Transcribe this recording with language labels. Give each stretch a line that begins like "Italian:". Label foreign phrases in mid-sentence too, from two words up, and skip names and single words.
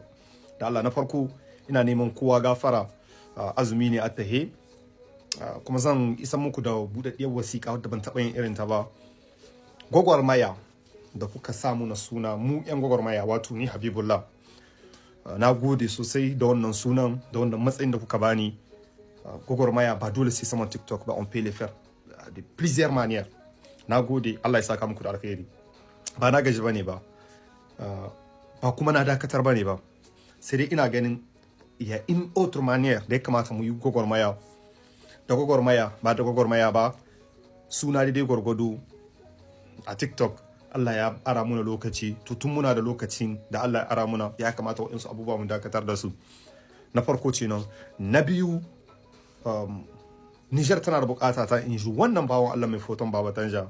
Hausa: Da Allah na farko ina neman kowa gafara, azumi ne a tahe, kuma zan isa muku da buɗaɗɗiyar wasiƙa wadda ban taɓa yin irin ta ba. Gwagwarmaya da kuka samu na suna mu 'yan gwagwarmaya, wato ni Habibullah, na gode sosai da wannan sunan, da wannan matsayin da kuka bani. Gwagwarmaya ba dole sai saman TikTok ba,
French: on peut le faire de plusieurs manières.
Hausa: Na gode, Allah ya saka muku da alheri. Ba na gaji bane ba, ba kuma na dakatar bane ba, sai dai ina ganin ya in
French: autre manière
Hausa: da ya kamata mu yi gwagwarmaya. Da gwagwarmaya ba da gwagwarmaya ba, suna daidai gwargwado a TikTok. Allah ya ara muna lokaci, tutun muna da lokacin da Allah ya ara muna, ya kamata waɗansu abubuwa mu dakatar da su. Na farko ce nan. Na biyu, Niger tana da bukata ta in ji wannan bawan Allah mai foton Baba Tanja.